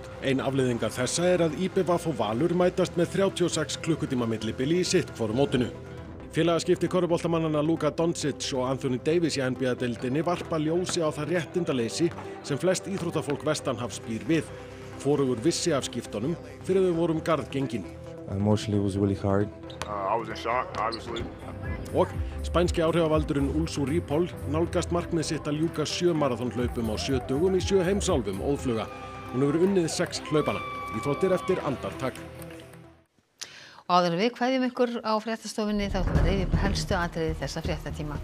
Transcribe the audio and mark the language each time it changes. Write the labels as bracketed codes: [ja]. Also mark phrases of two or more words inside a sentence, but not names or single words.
[is] Ein afleiðingar þessa að IBVF og Valur mætast með 36 klukkutíma millibili í sitt hvoru mótinu. Félagaskipti körfuboltamannanna Luka Doncic og Anthony Davis í NBA-deildinni varpa ljósi á það réttindaleysi sem flest íþróttafólk vestanhafs býr við. Hvorugur vissi af skiptunum fyrir þau voru garð gengin. [en] Emotionally was really hard. I was in shock, obviously. [is] Og spænski áhrifavaldurinn Ulsu Rípol nálgast markmið sitt að ljúka 7 maraþonhlaupum á 7 dögum í 7 heimsálfum óðfluga. Hún hefur unnið 6 hlaupana. Íþróttir eftir andartak. Og áður en við kveðjum ykkur á fréttastofunni þá ætlum við að rifja upp helstu atriði þessa fréttatíma.